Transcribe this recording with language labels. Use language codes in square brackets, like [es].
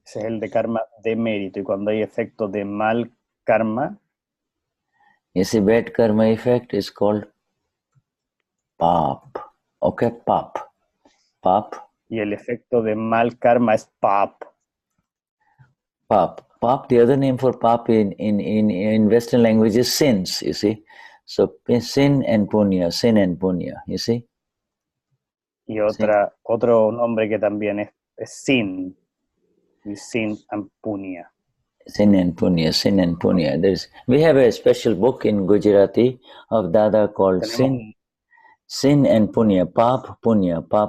[es] Ese es el de karma de mérito. Y cuando hay efecto de mal karma, [en] you see, bad karma effect is called pap. Okay, pap. [es] Y el efecto de mal karma es pap. [en] Pap, the other name for pap in Western language is sins, you see. So sin and punya, you see. [es] Y otro nombre que también es sin. [en] Y sin and punya. Sin and punya. We have a special book in Gujarati of Dada called Sin and Punya, Pap Punya.